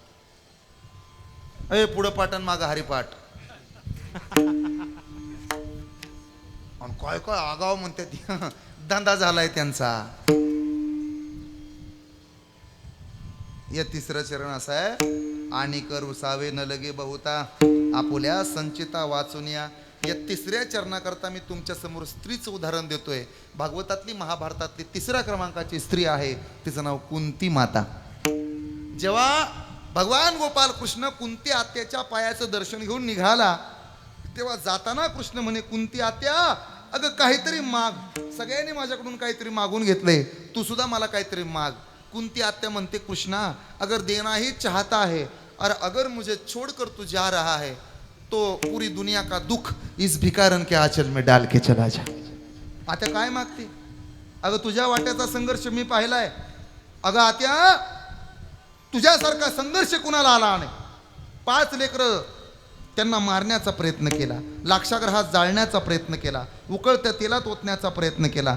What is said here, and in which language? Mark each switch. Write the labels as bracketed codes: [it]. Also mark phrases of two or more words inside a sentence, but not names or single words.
[mr] ए पुढं पाटण मागं हरिपाठ. काय काय आगाव म्हणतात, धंदा झालाय त्यांचा. या 3रं चरण असं आहे, आणि कर उसावे न लगे बहुता आपुल्या संचिता वाचुनिया. या 3ऱ्या चरणाकरता मी तुमच्या समोर स्त्रीचं उदाहरण देतोय. भागवतातली महाभारतातली 3ऱ्या क्रमांकाची स्त्री आहे, तिचं नाव कुंती माता. जेव्हा भगवान गोपाल कृष्ण कुंती आत्याच्या पायाचं दर्शन घेऊन निघाला तेव्हा जाताना कृष्ण म्हणे, कुंती आत्या अगं काहीतरी माग, सगळ्यांनी माझ्याकडून काहीतरी मागून घेतलंय, तू सुद्धा मला काहीतरी माग. कुंती आत्या म्हणते, [hi] कृष्णा अगर देना ही चाहता है और अगर मुझे छोड़कर तू जा रहा है तो पूरी दुनिया का दुख इस भिकारन के आंचल में डाल के चला जा. [mr] आत्या काय मागते? अगं तुझ्या वाट्याचा संघर्ष मी पाहिलाय. अगं आत्या तुझ्यासारखा संघर्ष कुणाला आला नाही. 5 लेकरं त्यांना मारण्याचा प्रयत्न केला, लाक्षागृहात जाळण्याचा प्रयत्न केला, उकळत्या तेलात ओतण्याचा प्रयत्न केला.